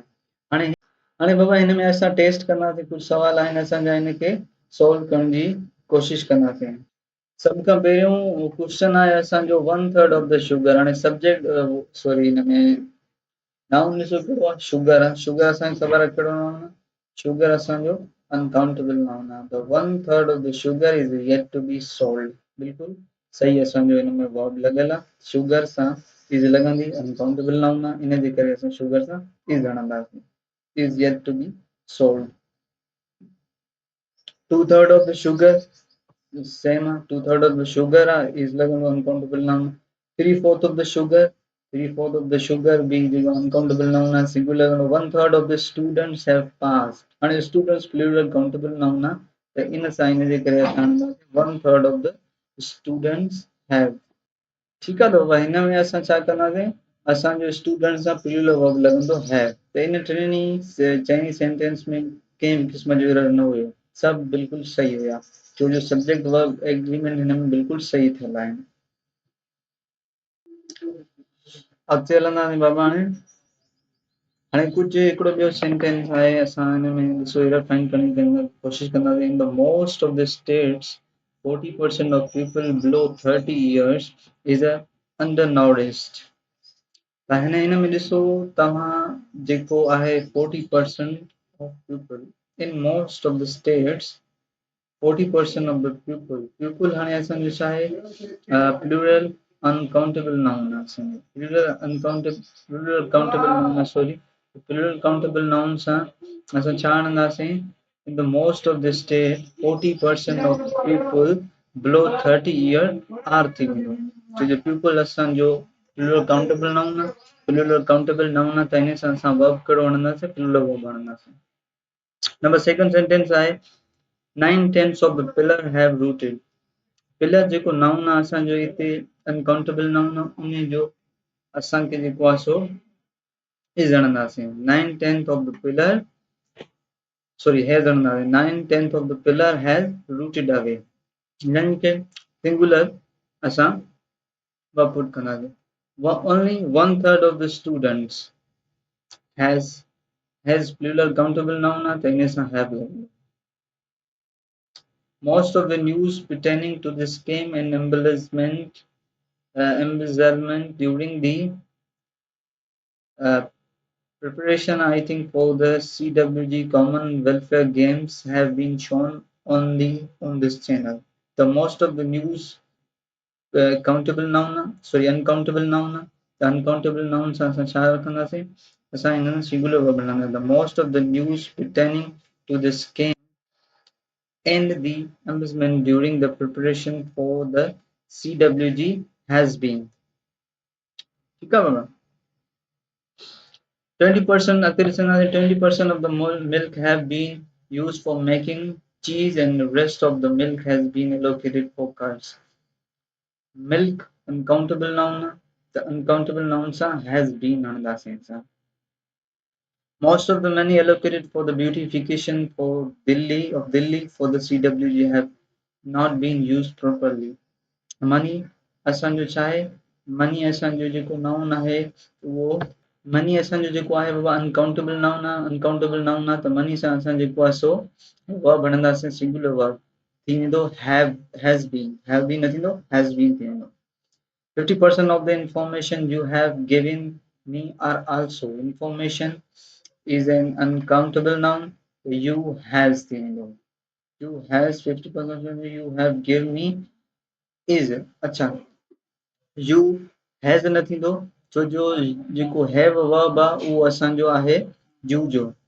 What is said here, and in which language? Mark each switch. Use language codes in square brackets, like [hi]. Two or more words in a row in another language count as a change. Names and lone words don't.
[sd] हाणे हाणे बाबा हिन में असां टेस्ट कंदासीं। कुझु सवाल आहिनि असांजा, हिन खे सॉल्व करण जी कोशिशि कंदासीं। सभ खां पहिरियों क्वेश्चन आहे असांजो [en] 1/3 of the sugar. [sd] हाणे सब्जेक्ट सॉरी हिन में नाउन ॾिसो कहिड़ो आहे, शुगर आहे। शुगर असांखे ख़बर आहे कहिड़ो नाउन आहे, शुगर असांजो अनकाउंटेबल नाउन आहे। [en] त 1/3 of the sugar is yet to be sold. [sd] बिल्कुलु सही असांजो हिन में वर्ब लॻियल आहे। शुगर सां इज़ लॻंदी, [en] uncountable noun [sd] आहे, इन जे करे असां शुगर सां इज़ हणंदासीं। [en] is yet to be sold. 2/3 of the sugar same, 2/3 of the sugar is लॻंदो uncountable noun। 3/4 of the sugar, 3/4 of the sugar being जेको uncountable noun आहे, singular। 1/3 of the students have passed। [sd] हाणे [en] students plural countable noun [sd] आहे, त इन सां इन जे करे असां [en] 1/3 of the students have। [sd] ठीकु आहे, त हिन में असां छा कंदासीं, असांजो स्टूडेंट सां [en] plural verb [sd] लॻंदो हैव। त इन टिनी चइनी सेंटेंस में कंहिं बि क़िस्म जो एरर न हुयो, सभु बिल्कुलु सही हुया, छो जो [en] subject verb agreement [sd] हिन में बिल्कुलु सही थियल आहिनि। अॻिते हलंदासीं बाबा हाणे कुझु हिकिड़ो ॿियो सेंटेंस आहे, असां हिन में ॾिसो [en] error find [sd] करण जी कोशिशि कंदासीं। [en] in the most of the states 40% of people below 30 years is a undernourished। [sd] त हिन में ॾिसो तव्हां जेको आहे [en] 40% of people in most of the states 40% of the people [sd] हाणे असांजो छा आहे [en] plural uncountable noun [sd] आहे असांजो [en] plural countable noun [sd] आहे, [en] sorry plural countable noun [sd] सां असां छा आणंदासीं, [en] in the most of the state 40% of people below 30 year are [sd] थी वेंदो, छो जो पीपल असांजो [en] plural countable noun [sd] आहे, [en] plural countable noun [sd] आहे त हिन सां असां वर्ब कहिड़ो आणंदासीं, [en] plural verb [sd] आणंदासीं। [en] number second sentence आहे 9/10 of the pillar have rooted। [sd] पिलर जेको नाउन आहे असांजो हिते [en] uncountable noun [sd] आहे, उन जो असांखे जेको आहे सो इज़ आणंदासीं। [en] 9/10 of the pillar sorry has आणंदासीं। 9/10 of the pillar has rooted away, [sd] यानी कि सिंगुलर असां [en] verb put [sd] कंदासीं। [en] only 1/3 of the students has plural countable noun [sd] आहे त इन सां [en] have लॻंदो। Most of the news pertaining to the scheme and embezzlement during the preparation, I think, for the CWG Common Welfare Games have been shown only on this channel. The most of the news countable noun, sorry uncountable noun, the uncountable noun [sd] सां असां छा रखंदासीं, असां हिन [en] singular verb बनाना। The most of the news pertaining to the scheme and the embezzlement during the preparation for the CWG has been। [hi] ठीक है बाबा। [en] 20% of the milk have been used for making cheese and the rest of the milk has been allocated for cows। milk uncountable noun, the uncountable noun sa has been [sd] आणंदासीं असां। [en] Most of the money allocated for the beautification for Delhi for the CWG have not been used properly। [sd] मनी असांजो छा आहे, मनी असांजो जेको नाउन आहे उहो मनी असांजो जेको आहे बाबा [en] uncountable noun [sd] आहे, [en] uncountable noun [sd] आहे त मनी सां असां जेको आहे सो वर्ब आणंदासीं, [en] singular verb [sd] थी वेंदो [en] has been [sd] न थींदो, [en] has been [sd] थी वेंदो। [en] 50% of the information you have given me are also। information is an uncountable noun, you has [sd] थी वेंदो, [en] you has 50% you have given me is। [sd] अच्छा [en] you has [sd] न थींदो, छो जो जेको [en] have verb [sd] आहे उहो असांजो आहे you जो।